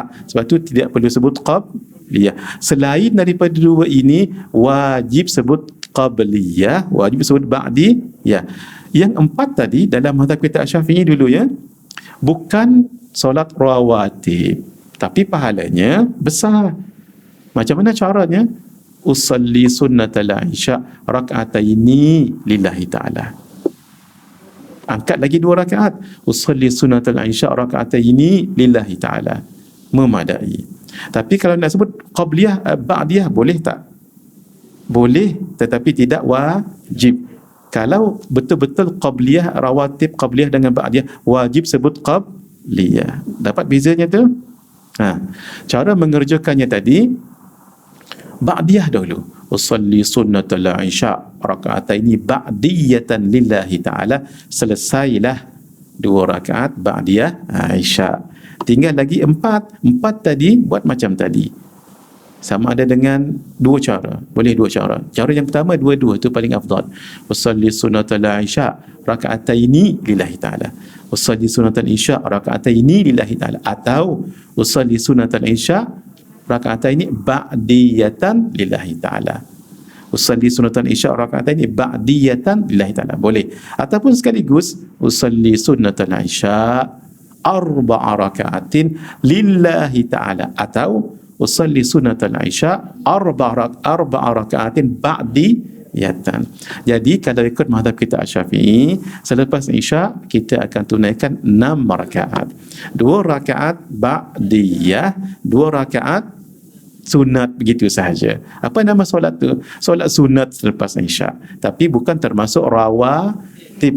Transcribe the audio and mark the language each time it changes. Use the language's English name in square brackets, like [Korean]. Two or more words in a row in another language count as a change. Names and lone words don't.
[Malay] Sebab tu tidak perlu sebut qabliyah. Selain daripada 2 ini, wajib sebut qabliyah, wajib sebut ba'diyah. Yang 4 tadi dalam mazhab kita Syafi'i dulu ya, bukan solat rawatib, tapi pahalanya besar. Macam mana caranya? [Arabic] أصلي سنة العشاء ركعتين لله تعالى. [Malay] Angkat lagi 2 rakaat. [Arabic] أصلي سنة العشاء ركعتين لله تعالى. [Malay] Memadai. Tapi kalau nak sebut qabliyah, ba'diyah, boleh tak? Boleh, tetapi tidak wajib. Kalau betul-betul qabliyah, rawatib qabliyah dengan ba'diyah, wajib sebut qabliyah. Dapat bezanya tu? Cara mengerjakannya tadi, ba'diyah dahulu. [Arabic] أصلي سنة العشاء ركعتين بعدية لله تعالى. [Malay] Selesailah 2 rakaat ba'diyah Isya. Tinggal lagi 4 tadi buat macam tadi. Sama ada dengan 2 cara. Boleh 2 cara. Cara yang pertama, 2-2 itu paling afdal. [Arabic] أصلي سنة العشاء ركعتين لله تعالى. أصلي سنة العشاء ركعتين لله تعالى. Atau أصلي سنة العشاء ركعتين بعدية لله تعالى. أصلي سنة العشاء ركعتين بعدية لله تعالى. [Malay] Boleh. Ataupun sekaligus [Arabic] أصلي سنة العشاء 4 ركعات لله تعالى. Atau أصلي سنة العشاء 4 ركعات بعدية. [Malay] Jadi kalau ikut mazhab kita Syafi'i, selepas Isya kita akan tunaikan 6 rakaat. 2 rakaat ba'diyah, 2 rakaat sunat, begitu sahaja. Apa nama solat tu? Solat sunat selepas Isya. Tapi bukan termasuk rawatib.